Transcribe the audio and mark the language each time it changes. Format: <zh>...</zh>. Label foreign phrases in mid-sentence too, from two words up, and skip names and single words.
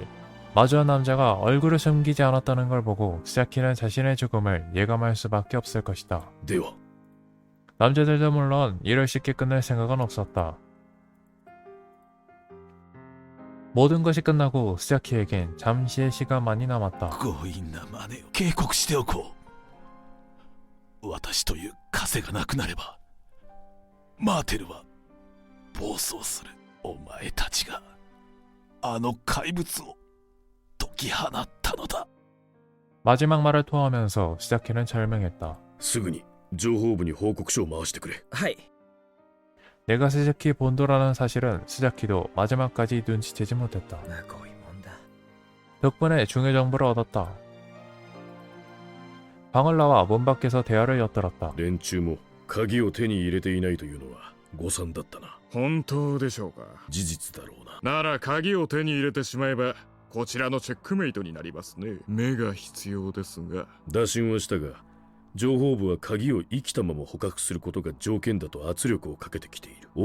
<ko>마주한 남자가 얼굴을 숨기지 않았다는 걸 보고 스자키는 자신의 죽음을 예감할 수밖에 없을 것이다.</ko> <ja>では</ja> <ko>남자들도 물론 일을 쉽게 끝낼 생각은 없었다. 모든 것이 끝나고 스자키에겐 잠시의 시간만이 남았다.</ko> <ja>強引な真似を警告しておこう。私という枷がなくなればマーテルは暴走する。お前たちがあの怪物を解き放ったのだ。</ja> <ko>마지막 말을 토하면서 스자키는 절명했다.</ko> <ja>すぐに情報部に報告書を回してくれ。はい。</ja> <ko>내가 스자키 본도라는 사실은 스자키도 마지막까지 눈치채지 못했다.</ko> <ja>むごいもんだ。</ja> <ko>덕분에 중요 정보를 얻었다. 방을 나와 문 밖에서 대화를 엿들었다.</ko> <ja>連中も鍵を手に入れていないというのは誤算だったな。本当でしょうか。事実だろうな。なら鍵を手に入れてしまえばこちらのチェックメイトになりますね。目が必要ですが。打診はしたが、情報部は鍵を生きたまま捕獲することが条件だと圧力をかけてきている。</ja>